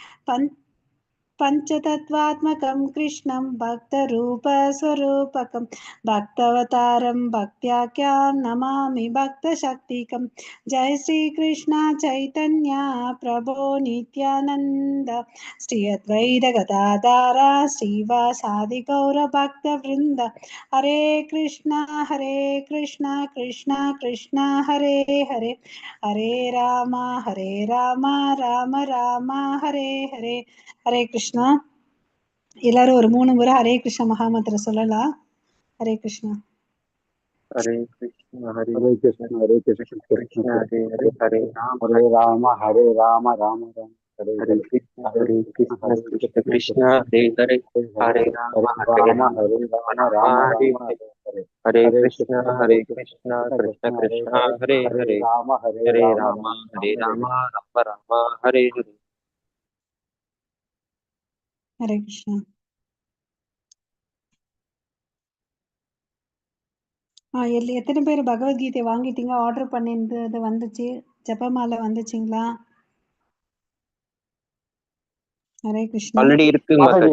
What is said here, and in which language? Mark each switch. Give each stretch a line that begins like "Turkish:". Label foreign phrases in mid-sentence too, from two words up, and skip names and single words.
Sanskrit: पञ्चतत्त्वात्मकं कृष्णं भक्तरूपस्वरूपकं भक्तवतारं भक्त्याख्यां नमामि भक्तशक्तिकं। जय श्रीकृष्ण चैतन्य प्रभो नित्यानन्द श्री अद्वैत गदाधर श्रीवासादि गौरभक्तवृन्द हरे कृष्ण कृष्ण कृष्ण हरे हरे हरे राम राम राम हरे हरे हरे कृष्णा.
Tamil: எல்லாரும் ஒரு 3 முறை ஹரே கிருஷ்ண மகாமந்திர சொல்லலாம்.
Sanskrit: हरे कृष्णा. हरे कृष्ण हरे हरे कृष्ण हरे कृष्ण कृष्ण हरे हरे हरे राम हरे राम हरे राम राम राम हरे हरे कृष्ण हरे कृष्ण कृष्ण कृष्ण हरे हरे हरे राम हरे राम हरे राम राम ஹரே राम हरे हरे कृष्ण कृष्ण कृष्ण हरे हरे ராம हरे राम राम राम हरे हरे. हरे कृष्णा.
Tamil: எத்தனை பேர் பகவத்கீதை வாங்கிட்டீங்க? ஆர்டர் பண்ணியிருந்தது வந்துச்சு? ஜபமாலை வந்துச்சுங்களா?
Sanskrit: हरे कृष्णा.
Tamil: ஆல்ரெடி இருக்கு மாதாஜி.